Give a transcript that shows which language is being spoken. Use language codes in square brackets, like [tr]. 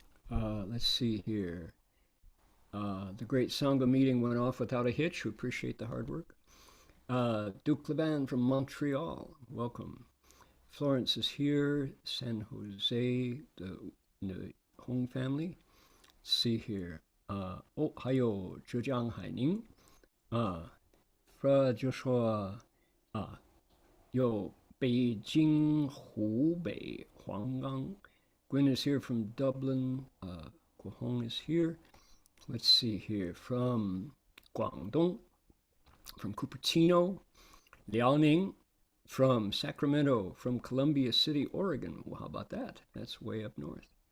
[en] Let's see here. The great Sangha meeting went off without a hitch. We appreciate the hard work. Duke Leban from Montreal, welcome. Florence is here. San Jose, the Hong family. Let's see here. [zh] 还有浙江海宁就说有北京、湖北、黄冈。 [en] Gwen is here from Dublin. Guo Hong is here. Let's see here from Guangdong, from Cupertino, Liaoning, from Sacramento, from Columbia City, Oregon. Well, how about that? That's way up north.